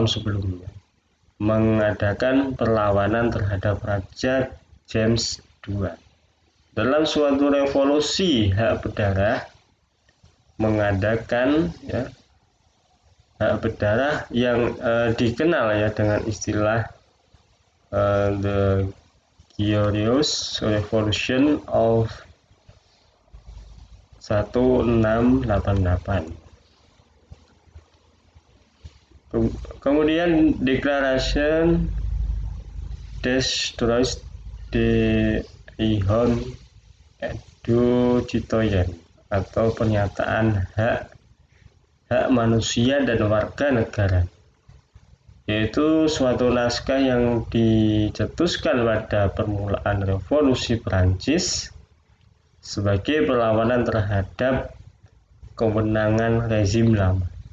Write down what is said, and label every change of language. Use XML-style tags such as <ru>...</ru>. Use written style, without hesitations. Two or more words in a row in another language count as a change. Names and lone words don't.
<id>sebelumnya mengadakan perlawanan terhadap Raja James II dalam suatu revolusi hak berdarah, mengadakan hak berdarah yang dikenal ya dengan istilah The Glorious Revolution of 1688. Kemudian Declaration des Droits de l'Homme et du Citoyen atau pernyataan hak manusia dan warga negara, yaitu suatu naskah yang dicetuskan pada permulaan revolusi Prancis sebagai perlawanan terhadap kewenangan rezim lama.</id>